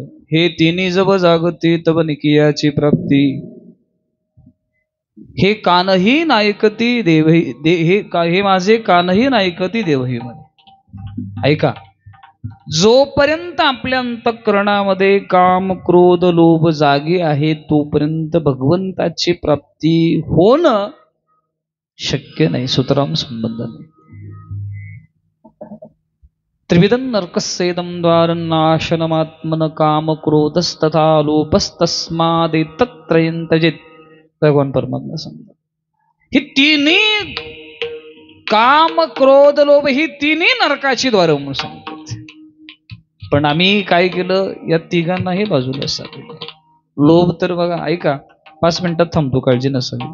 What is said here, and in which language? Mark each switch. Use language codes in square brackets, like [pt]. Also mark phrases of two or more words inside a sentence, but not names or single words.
[mr] हे तिन्ही जब जागती तब निकियाची प्राप्ती हे कानही नायकती देवही हे माझे कानही नायकती देवही मध्ये. ऐका, जोपर्यंत आपल्या अंतःकरणामध्ये काम क्रोध लोभ जागे आहे तोपर्यंत भगवंताची प्राप्ती होणं शक्य नाही. सुतराम संबंध नाही. [sa] त्रिविधं नरकस्येदं द्वारनाशनमात्मन काम क्रोधस्तथा लोभस्तस्मादेतत्त्रयं त्यजेत्. [mr] भगवान परमात्मा सांगतात ही तिन्ही काम क्रोध लोभ ही तिन्ही नरकाची द्वार म्हणून सांगतात. पण आम्ही काय केलं, या तिघांनाही बाजूला सांगितलं. लोभ तर बघा, ऐका 5 मिनिटात थांबतो, काळजी नसावी.